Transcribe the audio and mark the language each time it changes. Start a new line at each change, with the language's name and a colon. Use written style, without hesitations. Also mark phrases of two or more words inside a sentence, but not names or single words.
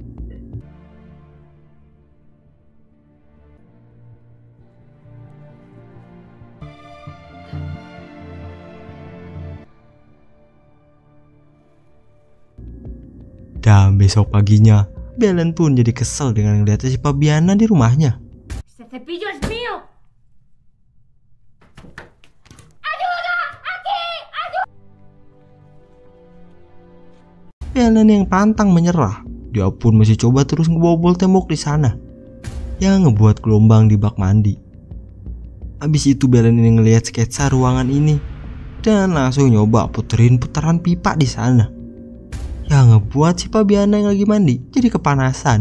Indonesian: Dan besok paginya, Belen pun jadi kesel dengan ngeliat si Fabiana di rumahnya.
Spanish: ¡Este cepillo es mío!
Indonesian: Belen yang pantang menyerah, dia pun masih coba terus ngebobol tembok di sana yang ngebuat gelombang di bak mandi. Habis itu Belen ini ngelihat sketsa ruangan ini dan langsung nyoba puterin putaran pipa di sana yang ngebuat si Fabiana yang lagi mandi jadi kepanasan.